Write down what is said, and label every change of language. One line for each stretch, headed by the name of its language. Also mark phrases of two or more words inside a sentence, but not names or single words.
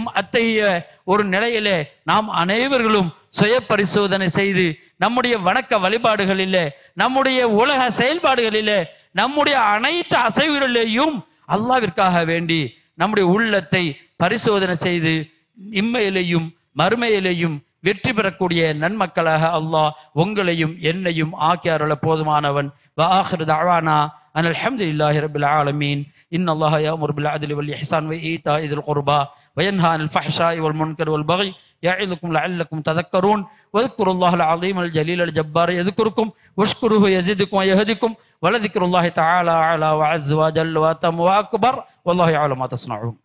Tamil: அத்தகைய ஒரு நிலையிலே நாம் அனைவர்களும் சுய பரிசோதனை செய்து நம்முடைய வணக்க வழிபாடுகளிலே, நம்முடைய உலக செயல்பாடுகளிலே, நம்முடைய அனைத்து அசைவுகளிலேயும் அல்லாஹ்விற்காக வேண்டி நம்முடைய உள்ளத்தை பரிசோதனை செய்து இம்மையிலேயும் மறுமையிலேயும் வெற்றி பெறக்கூடிய நன்மக்களாக அல்லாஹ் உங்களையும் என்னையும் ஆக்கியாருள போதுமானவன்.
Arabic: وآخر دعوانا أن الحمد لله رب العالمين. إن الله يأمر بالعدل والإحسان وإيتاء ذي القربى وينهى عن الفحشاء والمنكر والبغي يعظكم لعلكم تذكرون. واذكروا الله العظيم الجليل الجبار يذكركم واشكروه يزدكم ويهدكم ولذكر الله تعالى أعلى وعز وجل وأتم وأكبر والله يعلم ما تصنعون.